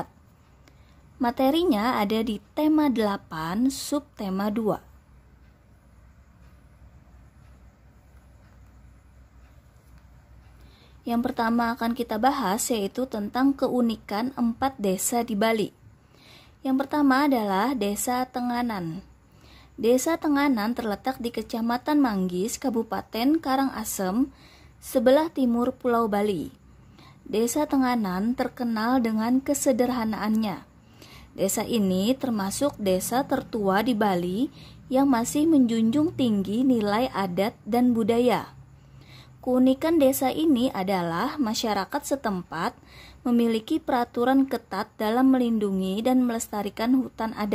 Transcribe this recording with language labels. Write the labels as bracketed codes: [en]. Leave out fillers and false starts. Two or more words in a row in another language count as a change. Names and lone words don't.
[id] Materinya ada di tema 8, subtema 2. Yang pertama akan kita bahas yaitu tentang keunikan 4 desa di Bali. Yang pertama adalah Desa Tenganan. Desa Tenganan terletak di Kecamatan Manggis, Kabupaten Karangasem, sebelah timur Pulau Bali. Desa Tenganan terkenal dengan kesederhanaannya. Desa ini termasuk desa tertua di Bali yang masih menjunjung tinggi nilai adat dan budaya. Keunikan desa ini adalah masyarakat setempat memiliki peraturan ketat dalam melindungi dan melestarikan hutan adat.